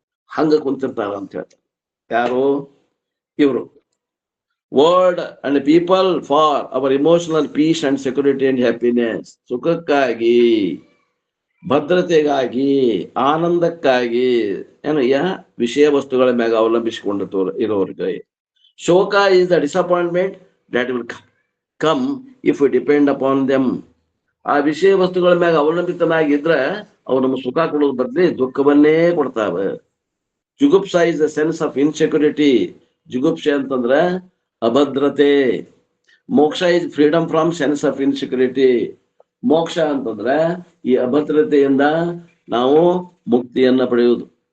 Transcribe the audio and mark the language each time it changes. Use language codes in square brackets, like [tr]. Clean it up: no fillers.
[kn] ಹಂಗ ಕುಂತಿರ್ತಾರ ಅಂತ ಹೇಳ್ತಾರೆ ಯಾರು? ಇವರು. [en] World and people for our emotional peace and security and happiness. [kn] ಸುಖಕ್ಕಾಗಿ, ಭದ್ರತೆಗಾಗಿ, ಆನಂದಕ್ಕಾಗಿ ವಿಷಯ ವಸ್ತುಗಳ ಮ್ಯಾಗ ಅವಲಂಬಿಸಿಕೊಂಡು ಇರೋರಿಗೆ. [en] ಶೋಕ is the disappointment that will come if we depend upon them. [kn] ಆ ವಿಷಯ ವಸ್ತುಗಳ ಮ್ಯಾಗ ಅವಲಂಬಿತನಾಗಿದ್ರ ಅವು ನಮ್ಗೆ ಸುಖ ಕೊಡೋದ್ ಬದ್ಲಿ ದುಃಖವನ್ನೇ ಕೊಡ್ತಾವ. [en] ಜುಗುಪ್ಸಾ is the sense of insecurity. [kn] ಜುಗುಪ್ಸೆ ಅಂತಂದ್ರ ಅಭದ್ರತೆ. [en] ಮೋಕ್ಷ is freedom from sense of insecurity. [kn] ಮೋಕ್ಷ ಅಂತಂದ್ರ ಈ ಅಭದ್ರತೆಯಿಂದ ನಾವು ಮುಕ್ತಿಯನ್ನ ಪಡೆಯುವುದು.